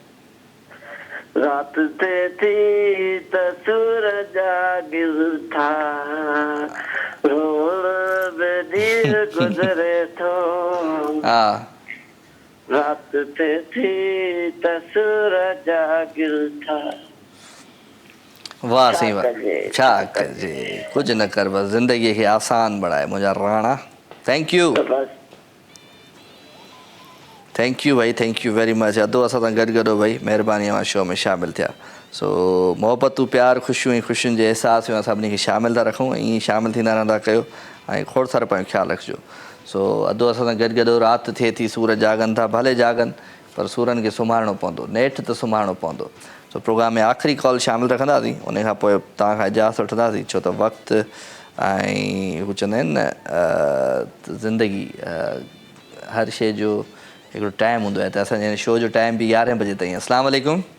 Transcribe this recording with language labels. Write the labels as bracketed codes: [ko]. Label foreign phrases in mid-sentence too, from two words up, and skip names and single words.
[sd] राति थिए थी त सूर जागिनि था रोल में ॾींहुं गुज़रे थो हा राति थिए थी त सूर जागिनि था वाह साईं वाह छा कजे कुझु न कर बसि ज़िंदगीअ खे आसान बणाए मुंहिंजा राणा [en] thank you [sd] भाई [en] thank you very much [sd] अधो असां सां गॾु भाई महिरबानी मां शो में शामिलु थिया सो मोहबतूं प्यार ख़ुशियूं ऐं ख़ुशियुनि जे अहसास में असां सभिनी खे शामिलु था रखूं ऐं ईअं शामिलु थींदा रहंदा कयो ऐं खोड़ सार पंहिंजो ख़्यालु रखिजो सो अधो असां सां गॾु राति थिए थी सूर जागनि था भले जागनि पर सूरनि खे सुम्हारिणो पवंदो नेठि त सुम्हारिणो पवंदो सो प्रोग्राम में आख़िरी कॉल शामिलु रखंदासीं उन खां पोइ तव्हां खां इजाज़त वठंदासीं छो त वक़्तु ऐं हू चवंदा आहिनि न ज़िंदगी हर शइ जो हिकिड़ो टाइम हूंदो आहे त असांजे शो जो टाइम बि 11 बजे ताईं [ar] السلام عليكم